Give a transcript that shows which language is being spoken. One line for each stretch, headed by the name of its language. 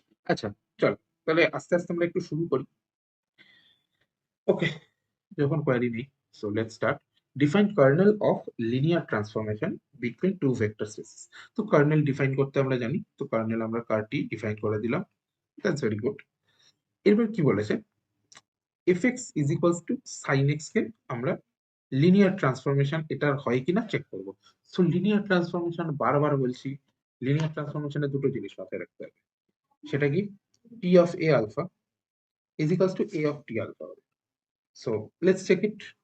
Bangla: আচ্ছা, চল তাহলে আস্তে আস্তে আমরা একটু শুরু করি। ওকে, যখন কোয়ারি নেই,
English: so let's start. Define kernel of linear transformation between two vector spaces.
Bangla: তো কার্নেল ডিফাইন করতে আমরা জানি, তো কার্নেল আমরা কারটি ডিফাইন করে দিলাম,
English: That's very good.
Bangla: এরপর কি বলেছে,
English: fx is equals to sin x
Bangla: কে আমরা লিনিয়ার ট্রান্সফরমেশন এটার হয় কিনা চেক করব। সো লিনিয়ার ট্রান্সফরমেশন বারবার বলছি, লিনিয়ার ট্রান্সফরমেশনে দুটো জিনিস মাথায় রাখতে হবে, সেটা কি
English: T of A alpha is equals to A of T alpha. So let's check it.